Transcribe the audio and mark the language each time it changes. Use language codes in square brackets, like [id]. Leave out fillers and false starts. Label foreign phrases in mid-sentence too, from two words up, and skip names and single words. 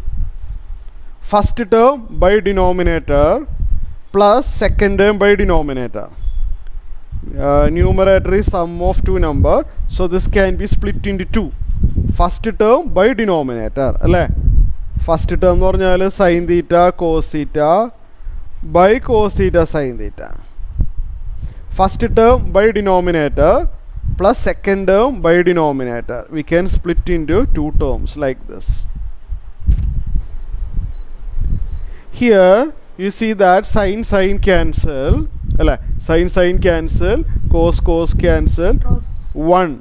[en] First term by denominator plus second term by denominator. Numerator is sum of two number, so this can be split into 2. First term by denominator, alle? First term [ml] എന്ന് പറഞ്ഞാൽ [en] sin theta cos theta by cos theta sin theta. First term by denominator plus second term by denominator. We can split into 2 terms like this. Here you see that sin cancel, sin cancel, cos cancel, 1.